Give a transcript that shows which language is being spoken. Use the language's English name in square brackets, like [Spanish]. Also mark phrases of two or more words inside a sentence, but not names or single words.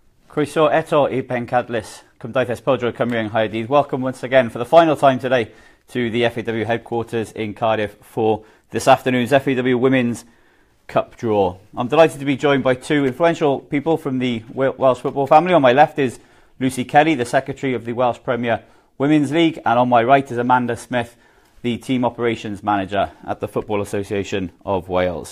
[Welsh] Croeso eto I Pencadlys, Cymdeithas Pêl-droed Cymru yng Nghaerdydd. [English] Welcome once again for the final time today to the FAW headquarters in Cardiff for this afternoon's FAW Women's Cup draw. I'm delighted to be joined by two influential people from the Welsh football family. On my left is Lucy Kelly, the Secretary of the Welsh Premier Women's League, and on my right is Amanda Smith, the Team Operations Manager at the Football Association of Wales.